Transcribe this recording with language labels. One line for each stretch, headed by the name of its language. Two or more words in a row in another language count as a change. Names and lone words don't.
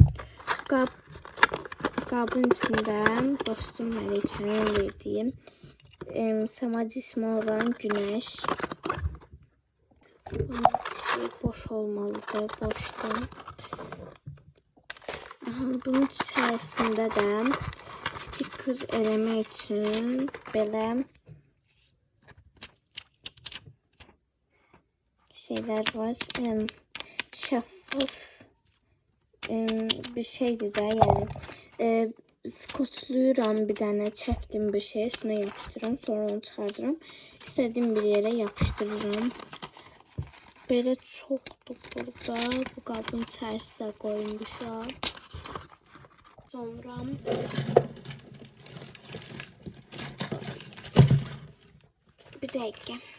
Azerbaijani: Qabın içində dostum Məlikənin verdiyim Səma cismi olan Günəş. Bunun içi boş olmalıdır, boşdur. Bunun içərisində də sticker eləmək üçün belə şeyler var.
Turkish: Şeffaf bir şeydi de yani.
Azerbaijani: Skoçluyuram bir tane, çəkdim bir şey, üstüne yapıştırıram, sonra onu çıxardıram.
Turkish: İstediğim bir yere yapıştırıram.
Azerbaijani: Böyle çoxdur burada. Bu qabın içərisinə qoymuşam. Sonra bir dəqiqə.